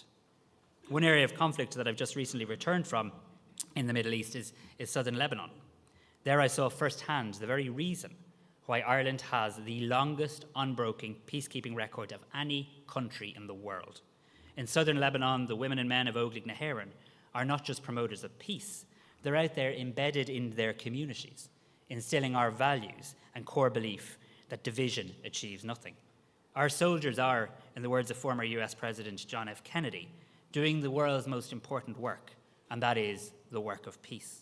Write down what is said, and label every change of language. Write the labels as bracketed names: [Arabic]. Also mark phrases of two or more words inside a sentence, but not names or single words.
[English] One area of conflict that I've just recently returned from in the Middle East is southern Lebanon. There I saw firsthand the very reason why Ireland has the longest unbroken peacekeeping record of any country in the world. In southern Lebanon, the women and men of Óglaigh na hÉireann are not just promoters of peace, they're out there embedded in their communities, instilling our values and core belief that division achieves nothing. Our soldiers are, in the words of former US President John F. Kennedy, doing the world's most important work, and that is the work of peace.